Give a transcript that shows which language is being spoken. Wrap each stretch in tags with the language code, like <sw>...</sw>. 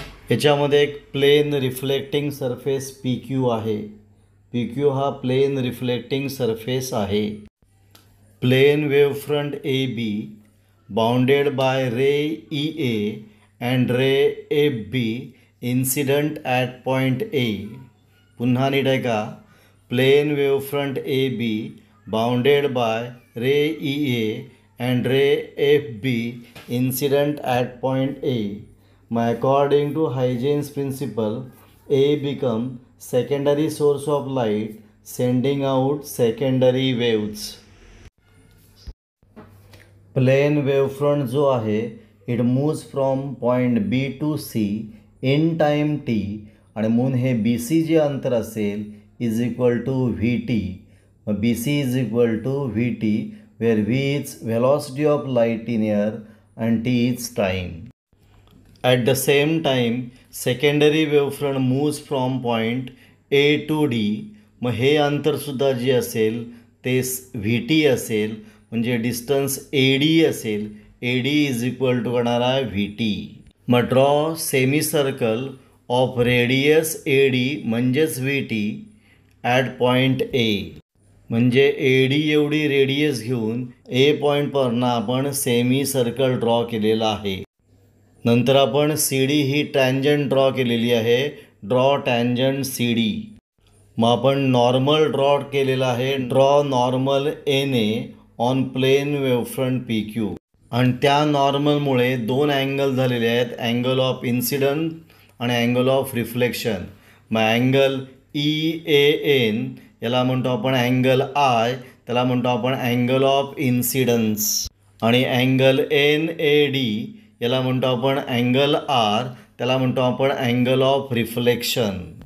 <mr>याच्यामध्ये एक plain reflecting surface P Q आहे. पी क्यू हा प्लेन रिफ्लेक्टिंग सरफेस आहे.</mr> <en>Plane wavefront A B bounded by ray E A and ray FB incident at point A.</en> <mr>पुन्हा नीट आहे का?</mr> <en>Plane wavefront AB bounded by ray EA and ray FB incident at point A. According to Huygens principle, A become secondary source of light, sending out secondary waves. Plane wavefront</en> <mr>जो आहे</mr> <en>it moves from point B to C in time T,</en> <mr>आणि म्हणून हे B C जे अंतर असेल</mr> <en>Is equal to V T.</en> <mr>मग</mr> <en>B C is equal to V T, where V is velocity of light in air and T is time. At the same time secondary wavefront moves from point A to D.</en> <mr>मग हे अंतरसुद्धा जे असेल ते V T असेल, म्हणजे distance A D असेल.</mr> <en>A D is equal to</en> <mr>करणार आहे</mr> <en>V T.</en> <mr>मग</mr> <en>draw semi circle of radius A D</en> <mr>म्हणजेच</mr> <en>V T at point A.</en> <mr>म्हणजे ए डी एवढी रेडियस घेऊन ए पॉईंटवरनं आपण सेमी सर्कल ड्रॉ केलेला आहे. नंतर आपण सी डी ही टँजंट ड्रॉ केलेली आहे.</mr> <en>Draw tangent C D.</en> <mr>मग आपण नॉर्मल ड्रॉ केलेला आहे.</mr> <en>Draw normal N A on plane wavefront P Q.</en> <mr>आणि त्या नॉर्मलमुळे दोन अँगल झालेले आहेत, अँगल ऑफ इन्सिडंट आणि अँगल ऑफ रिफ्लेक्शन. मग अँगल ई ए एन याला म्हणतो आपण अँगल आय, त्याला म्हणतो आपण अँगल ऑफ इन्सिडन्स. आणि अँगल एन ए डी याला म्हणतो आपण अँगल आर, त्याला म्हणतो आपण अँगल ऑफ रिफ्लेक्शन.</mr>